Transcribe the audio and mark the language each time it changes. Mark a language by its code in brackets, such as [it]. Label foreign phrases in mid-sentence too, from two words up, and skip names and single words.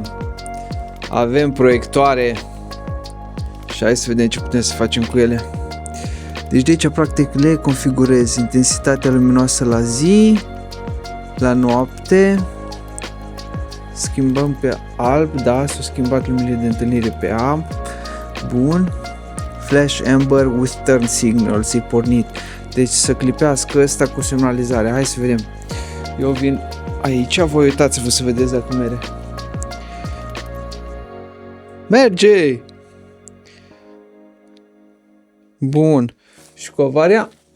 [ro] Avem proiectoare și hai să vedem ce putem să facem cu ele. Deci de aici practic le configurez intensitatea luminoasă la zi, la noapte. Schimbăm pe alb, da, s-au schimbat luminile de întâlnire pe alb. Bun. [en] Flash Amber with turn signal, [ro] s-i pornit. Deci să clipească ăsta cu semnalizare. Hai să vedem. Eu vin aici, voi uitați-vă să vedeți dacă merge. Merge! Bun. Și cu avaria?